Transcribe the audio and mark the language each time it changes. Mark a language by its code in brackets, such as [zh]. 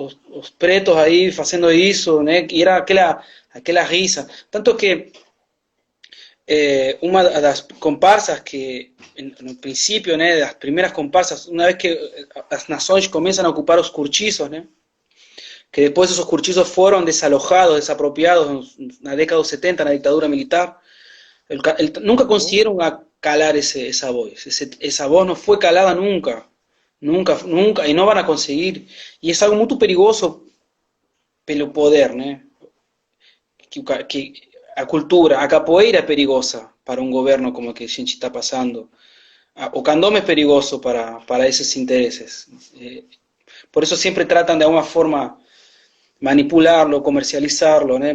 [pt] os pretos aí fazendo isso, né, e era aquela risa, tanto que uma das comparsas que, no princípio, né, das primeiras comparsas, uma vez que as nações começam a ocupar os cortiços, né, que depois esos cortiços foram desalojados, desapropiados na década de 70, na ditadura militar, nunca conseguiram calar [es] esa voz. Esa voz no fue calada nunca, nunca, nunca, y no van a conseguir. Y es algo muy perigoso pelo poder, né? [pt] Que a cultura, a capoeira é perigosa para um governo como o que a gente está passando. O candombe é perigoso para esses interesses. [es] Por eso siempre tratan de alguma forma manipularlo, comercializarlo, [pt] né?